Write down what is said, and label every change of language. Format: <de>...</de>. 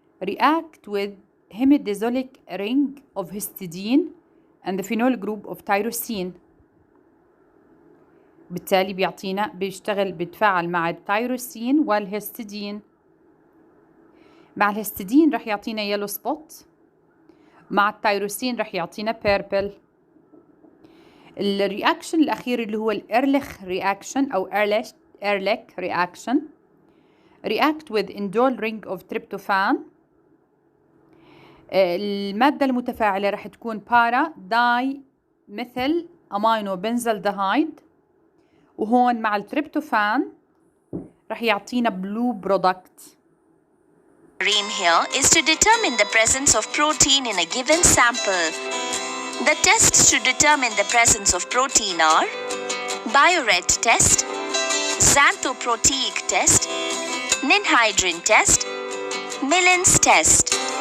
<en>React with hemidiazolic ring of histidine and the phenol group of tyrosine.</en> <ar>بالتالي بيتفاعل مع التيروسين والهستidine. مع الهستidine رح يعطينا يلو سبوت، مع التيروسين رح يعطينا purple. الرياكشن الأخير اللي هو الإيرليخ رياكشن أو إيرليك رياكشن.</ar> <en>react with indole ring of tryptophan.</en> <ar>المادة المتفاعلة رح تكون para داي مثل أمينو بنزلدهايد، وهون مع التريبتوفان رح يعطينا</ar> <en>blue product. Aim here is to determine the presence of protein in a given sample. The tests to determine the presence of protein are Bioret test, xanthoproteic test, ninhydrin test, Millen's test.</en>